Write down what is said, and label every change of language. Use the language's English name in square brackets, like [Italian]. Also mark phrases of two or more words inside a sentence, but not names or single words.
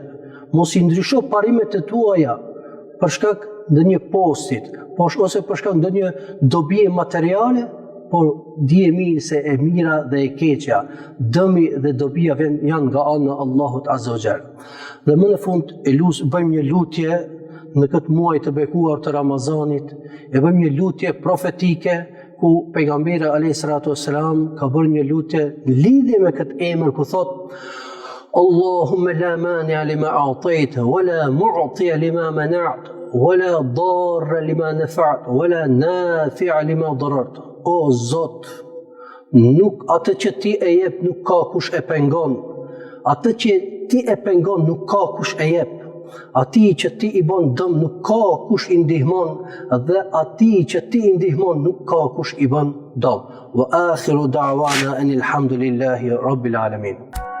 [Albanian] Mos i ndrysho parimet e tuaja për shkak ndonjë postit, ose për shkak ndonjë dobie materiale, por dije mirë se e mira dhe e keqja, dëmi dhe dobia janë nga ana e Allahut [Arabic] عز وجل. [Albanian] Dhe më në fund bëjmë një lutje në këtë muaj të bekuar të Ramazanit, e bëjmë një lutje profetike ku pejgamberi [Arabic] عليه السلام [Albanian] ka bërë një lutje në lidhje me këtë emër ku thot [Arabic] اللهم لا مانع لما أعطيت ولا معطي لما منعت ولا ضار لما نفعت ولا نافع لما ضررت. [Albanian] O Zot, nuk atë që ti e jep nuk ka kush e pengon. Atë që ti e pengon nuk ka kush e jep. Ati që ti i bën dëm nuk ka kush i ndihmon, dhe ati që ti i ndihmon nuk ka kush i bën dëm. [Arabic] وآخر دعوانا أن الحمد لله رب العالمين.